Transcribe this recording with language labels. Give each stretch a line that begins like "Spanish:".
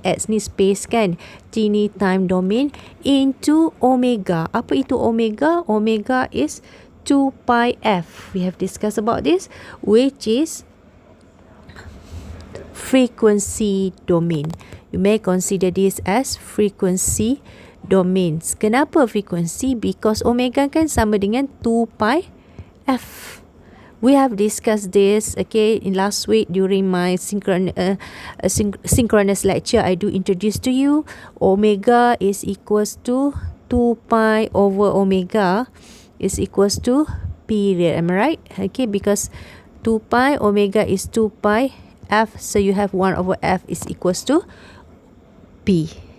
Malay: X ni space kan, t ni
English: time domain, into omega.
Malay: Apa itu omega?
English: Omega is 2 pi f. We have discussed about this, which is frequency domain. You may consider this as frequency domains.
Malay: Kenapa frequency?
English: Because omega
Malay: kan sama dengan
English: 2 pi f. We have discussed this, okay, in last week during my synchronous lecture. I do introduce to you omega is equals to 2 pi over omega is equals to period. Am I right? Okay, because 2 pi omega is 2 pi f, so you have 1 over f is equals to p.